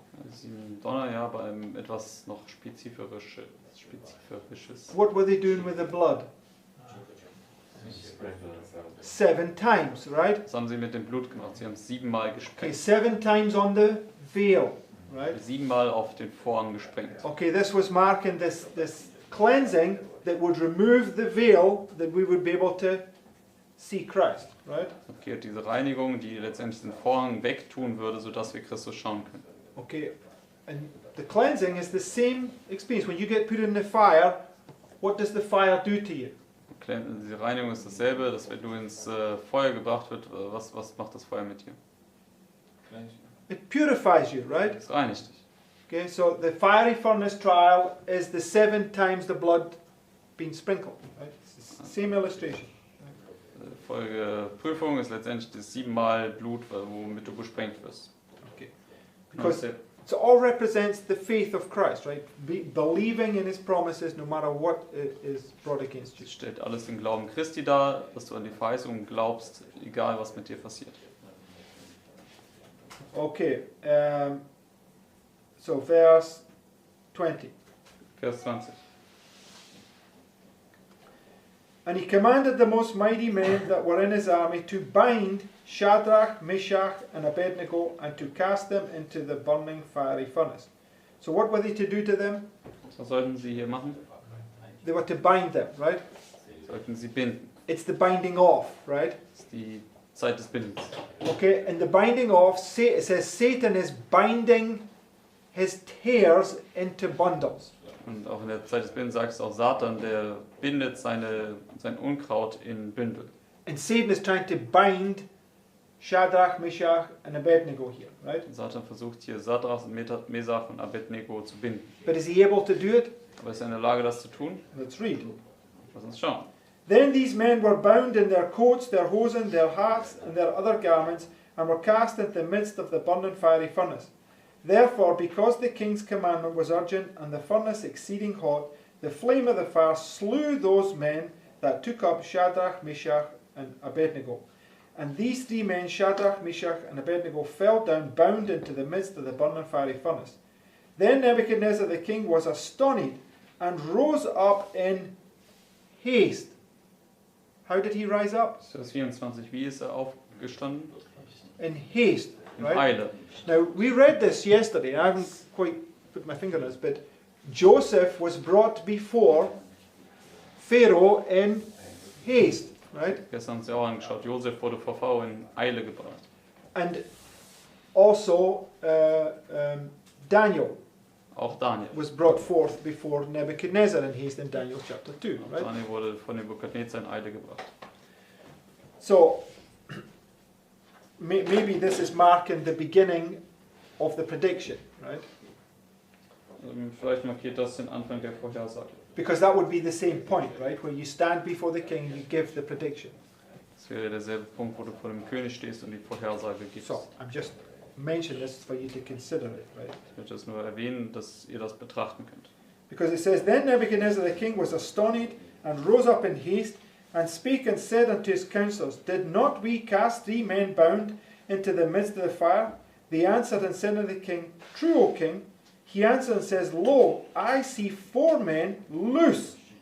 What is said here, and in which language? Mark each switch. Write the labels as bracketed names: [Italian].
[German] 7 Donner, ja, bei einem etwas noch Spezifisches. [English] What were they doing with the blood? Sprinkle it out. 7 times, right? [German] Das haben sie mit dem Blut gemacht. Sie haben es 7-mal [English] Okay, [German] gesprengt. [English] 7 times on the veil, right? [German] 7-mal auf den Vorhang gesprengt. [English] Okay, this was marking this cleansing that would remove the veil that we would be able to see Christ, right? [German] Okay, diese Reinigung, die letztendlich den Vorhang wegtun würde, sodass wir Christus schauen können. [English] Okay, and the cleansing is the same experience. When you get put in the fire, what does the fire do to you? [German] Diese Reinigung ist dasselbe, dass wenn du ins Feuer gebracht wird, was macht das Feuer mit dir? [English] It purifies you, right? [German] Es reinigt dich. [English] Okay, so the fiery furnace trial is the 7 times the blood being sprinkled, right? It's the same illustration. [German] Prüfung ist letztendlich das 7-mal Blut, womit du gesprengt wirst. [English] Okay. [German] Genau [English] Because [German] dasselbe. [English] so all represents the faith of Christ, right? Believing in His promises no matter what is brought against you. [German] Es stellt alles den Glauben Christi dar, dass du an die Verheißung glaubst, egal was mit dir passiert. [English] Okay, so verse 20. [German] Vers 20. [English] And he commanded the most mighty men that were in his army to bind Shadrach, Meshach, and Abednego, and to cast them into the burning fiery furnace. So what were they to do to them? [German] Was sollten sie hier machen? [English] They were to bind them, right? [German] Sollten sie binden. [English] It's the binding off, right? [German] Das ist die Zeit des Bindens. [English] Okay, and the binding off, it says Satan is binding his tares into bundles. [German] Und auch in der Zeit des Bindens sagt es auch Satan, der bindet sein Unkraut in Bündel. [English] And Satan is trying to bind Shadrach, Meshach, and Abednego here, right? [German] Und Satan versucht hier Sadrach, Mesach und Abednego zu binden. [English] But is he able to do it? [German] Aber ist er in der Lage, das zu tun? [English] Let's read. [German] Lass uns schauen. [English] Then these men were bound in their coats, their hosen, their hats, and their other garments, and were cast into the midst of the burning fiery furnace. Therefore, because the king's commandment was urgent, and the furnace exceeding hot, the flame of the fire slew those men that took up Shadrach, Meshach, and Abednego. And these 3 men, Shadrach, Meshach, and Abednego, fell down bound into the midst of the burning fiery furnace. Then Nebuchadnezzar the king was astonished, and rose up in haste. How did he rise up? [German] Vers 24. Wie ist er aufgestanden? [English] In haste, [German] In [English] right? [German] Eile. [English] Now, we read this yesterday. I haven't quite put my finger on this, but Joseph was brought before Pharaoh in haste, right? [German] Gestern haben wir uns ja auch angeschaut. Josef wurde vor Pharao in Eile gebracht. [English] And also Daniel [German] Auch Daniel. [English] was brought forth before Nebuchadnezzar in haste in Daniel chapter 2, [German] Auch [English] right? [German] Daniel wurde von Nebukadnezar in Eile gebracht. [English] So, maybe this is marking the beginning of the prediction, right? [German] Vielleicht markiert das den Anfang der Vorhersage. [English] Because that would be the same point, right? Where you stand before the king, you give the prediction. [German] Das wäre derselbe Punkt, wo du vor dem König stehst und die Vorhersage gibst. [English] So, I'm just mentioning this for you to consider it, right? [German] Ich möchte das nur erwähnen, dass ihr das betrachten könnt. [English] Because it says, Then Nebuchadnezzar the king was astonished, and rose up in haste, and spake and said unto his counselors, Did not we cast 3 men bound into the midst of the fire? They answered and said unto the king, True, O king. He answered and says, Lo, I see 4 men loose.